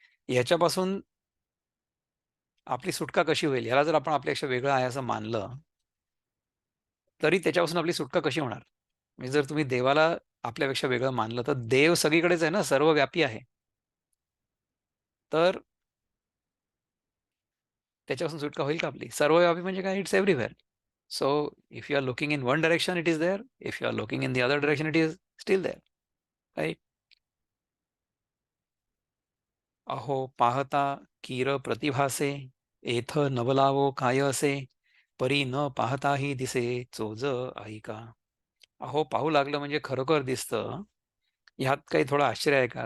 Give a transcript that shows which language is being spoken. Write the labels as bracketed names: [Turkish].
[Marathi] ह्याच्यापासून आपली सुटका कशी होईल, ह्याला जर आपण आपल्यापेक्षा वेगळं आहे असं मानलं, तरी त्याच्यापासून आपली सुटका कशी होणार? म्हणजे जर तुम्ही देवाला आपल्यापेक्षा वेगळं मानलं, तर देव सगळीकडेच आहे ना, सर्वव्यापी आहे. तर त्याच्यापासून सुटका होईल का आपली? सर्वव्यापी म्हणजे काय? [English] It's everywhere. So if you are looking in one direction it is there. If you are looking in the other direction it is still there. Right? [Marathi] अहो पाहता कीर प्रतिभासे, एथ नवलावो काय असे, परी न पाहताही दिसे चोज ऐका. अहो पाहू लागलं म्हणजे खरोखर दिसतं. ह्यात काही थोडं आश्चर्य आहे का?